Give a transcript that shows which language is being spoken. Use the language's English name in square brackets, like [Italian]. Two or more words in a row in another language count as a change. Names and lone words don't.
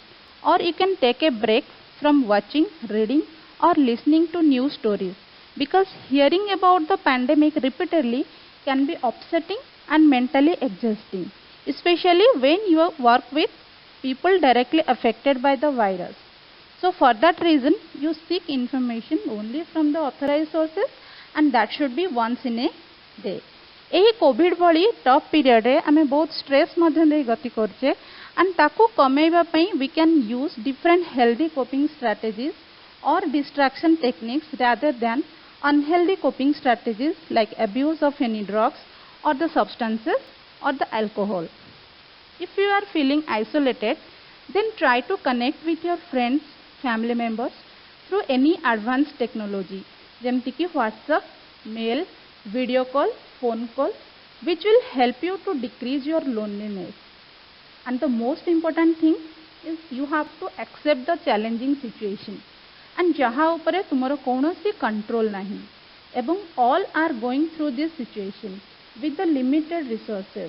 [English] Or you can take a break from watching, reading, or listening to news stories, because hearing about the pandemic repeatedly can be upsetting and mentally exhausting, especially when you work with people directly affected by the virus. So for that reason, you seek information only from the authorized sources, and that should be once in a day. [Odia] ଏହି କୋଭିଡ ଭଳି [English] tough period-re [Odia] ଆମେ ବହୁତ ଷ୍ଟ୍ରେସ୍ ମଧ୍ୟ ଦେଇ ଗତି କରୁଛେ, [English] and [Odia] ତାକୁ କମେଇବା ପାଇଁ [English] we can use different healthy coping strategies or distraction techniques rather than unhealthy coping strategies like abuse of any drugs or the substances or the alcohol. If you are feeling isolated, then try to connect with your friends, family members through any advanced technology, [Odia] ଯେମିତି କି [English] WhatsApp, mail, video call, phone call, which will help you to decrease your loneliness. And the most important thing is you have to accept the challenging situation, and [Odia] ଯାହା ଉପରେ ତୁମର କୌଣସି control ନାହିଁ, [English] ebong all are going through this situation with the limited resources.